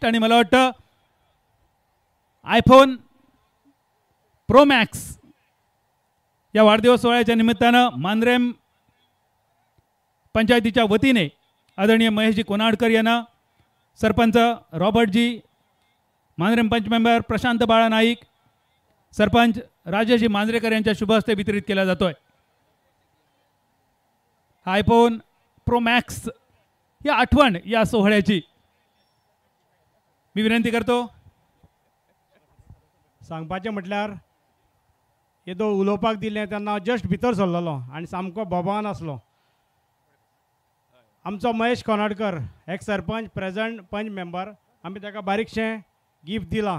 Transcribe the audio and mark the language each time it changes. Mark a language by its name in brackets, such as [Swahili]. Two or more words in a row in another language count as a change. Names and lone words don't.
[Marathi] आणि मला वाटतं आयफोन प्रो मॅक्स या वाढदिवस सोहळ्याच्या निमित्तानं मांजरेम पंचायतीच्या वतीने आदरणीय महेशजी कोनाडकर यांना, सरपंच रॉबर्टजी, मांजरेम पंच मेंबर प्रशांत बाळा नाईक, सरपंच राजेशजी मांजरेकर यांच्या शुभ हस्ते वितरित केला जातोय. आयफोन प्रो मॅक्स या आठवण या सोहळ्याची मी विनंती करतो. [Konkani] सांगपाचें म्हटल्यार येदो उलोवपाक दिलें तेन्ना जस्ट भितर सरलेलो आनी सामको बोबान आसलो. आमचो महेश कोनाडकर एक्स सरपंच प्रेझेंट पंच मेंबर, आमी ताका बारीकशें गिफ्ट दिलां.